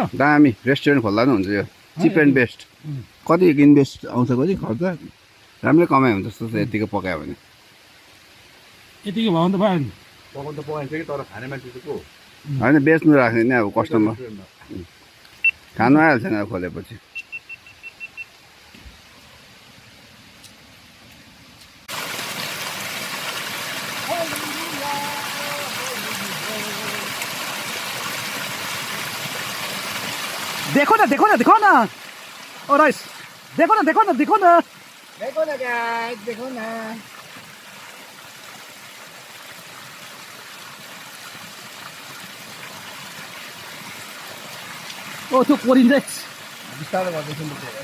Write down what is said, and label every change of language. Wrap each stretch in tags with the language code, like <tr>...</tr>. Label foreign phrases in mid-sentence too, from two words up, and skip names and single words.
<ne>दामी रेस्टुरेन्ट खोल्दा पनि हुन्छ यो</ne> <en>cheap and best</en> <ne>कति इन्भेस्ट आउँछ कति खर्च राम्रै कमाइ हुन्छ जस्तो छ यतिको पकायो भने यतिको भयो भने त भयो नि पकाउनु त पकाइन्छ कि तर खाने मान्छे चाहिँ को होइन बेच्नु राख्ने नि अब कस्टमर खानु आइहाल्छ नि अब खोलेपछि</ne> <hi>देखो ना ओ राइस देखो ना देखो न गाइस देखो न</hi> <ne>ओ त्यो कोरिन्छ बिस्तारै गर्दैछु म</ne>